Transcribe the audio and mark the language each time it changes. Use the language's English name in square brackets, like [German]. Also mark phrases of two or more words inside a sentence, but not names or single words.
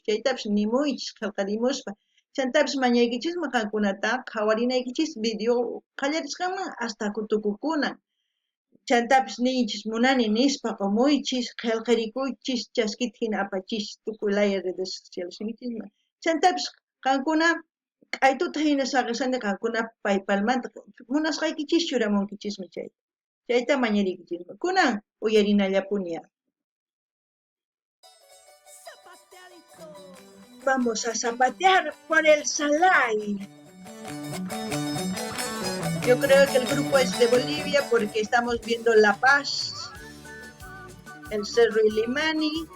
[Quechua] chaytapis nimuychis qillqarimuspa chantapis mañaykichisman qankunata qawarinaykichis video qallarisqanman hasta tukukunan chantapis ninchis munani nispa qumuychis qillqarikuychis chaskita hina apachis tukuy laya [Spanish] redes sociales [Quechua] sinichisman chantapis qankuna k'aytuta hina saqisani qankuna PayPalmanta munasqaykichis churamunkichismi chayta mañariykichismi kunan uyarinallapuña. [Spanish] Vamos a zapatear por el Salay. Yo creo que el grupo es de Bolivia porque estamos viendo La Paz, el Cerro Illimani.